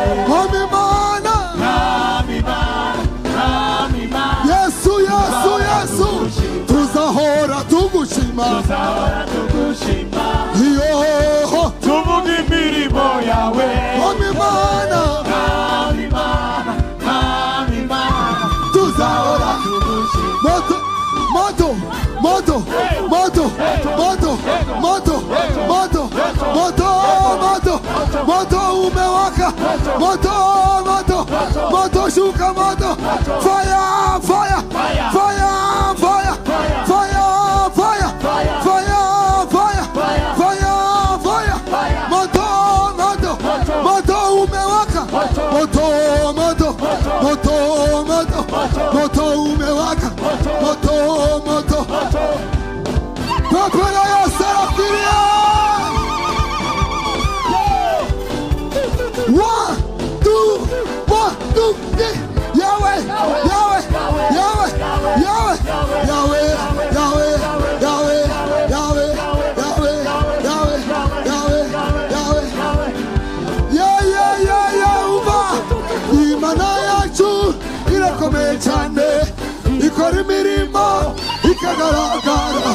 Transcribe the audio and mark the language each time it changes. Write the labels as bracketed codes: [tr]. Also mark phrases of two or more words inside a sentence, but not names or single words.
[rw] Mwami Mana, Yesu, tuzahora tugushima, iyo tuvuge imirimo yawe. Mwami Mana, tuzahora [sw] moto umewaka. Moto shuka, moto fire. Moto umewaka. Moto umewaka. Moto Papara ya Serafiria. [en] One, two, three. Yahweh. [rw] Imana yacu irakomeye cyane, ikora imirimo ikagaragara.